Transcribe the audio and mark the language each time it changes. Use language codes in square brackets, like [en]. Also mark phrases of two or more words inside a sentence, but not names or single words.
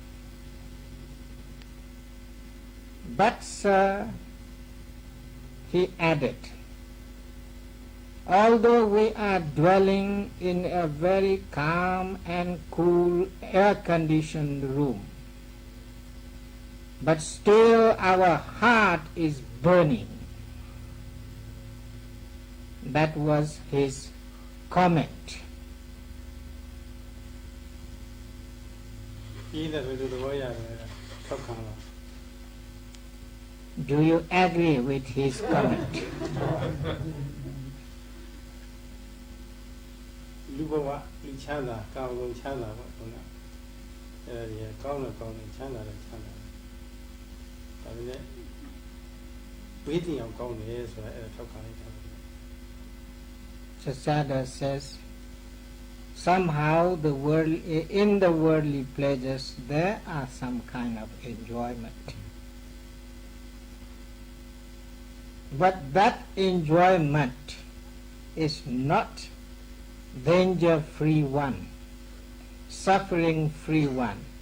[en] But, sir," he added, "although we are dwelling in a very calm and cool air-conditioned room, but still our heart is burning." That was his comment. [my] ပြည်သက်ဘယ်လိုသဘောရတယ်ထောက်ခံလား [en] Do you agree with his comment? [my] လူဘဝလူချမ်းသာကောင်းဆုံးချမ်းသာပေါ့ဟုတ်လားအဲ့ဒါကြီးကောင်းတယ်ကောင်းတယ်ချမ်းသာတယ်ချမ်းသာတယ်ဒါပေမဲ့ဘေးတင်အောင်ကောင်းတယ်ဆိုတာအဲ့ဒါထောက်ခံလိုက်တာ [en] Sayadaw says, somehow in the worldly pleasures there are some kind of enjoyment. But that enjoyment is not danger-free one, suffering-free one.